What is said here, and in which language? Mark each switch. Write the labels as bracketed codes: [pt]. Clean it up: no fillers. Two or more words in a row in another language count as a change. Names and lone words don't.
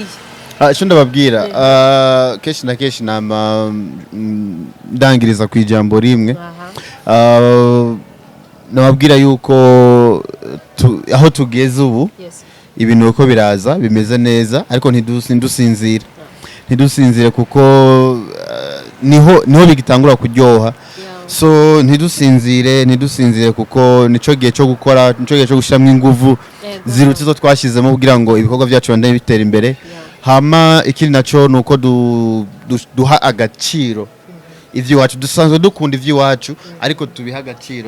[rw] icyo ndababwira kenshi na kenshi nama ndangiriza ku ijambo rimwe nababwira yuko aho tugeze ubu ibintu uko biraza bimeze neza ariko ntidusinzire kuko niho bigitangura kuryoha [rn] so ntidusinzire kuko nico gihe cyo gukora nico gihe cyo gushiramo ingufu zirutse zo twashizemo kugira ngo ibikorwa byacu bande bitera imbere hama ikindi naco nuko duha agaciro ivy'iwacu dusanzwe dukunda ivy'iwacu ariko tubiha agaciro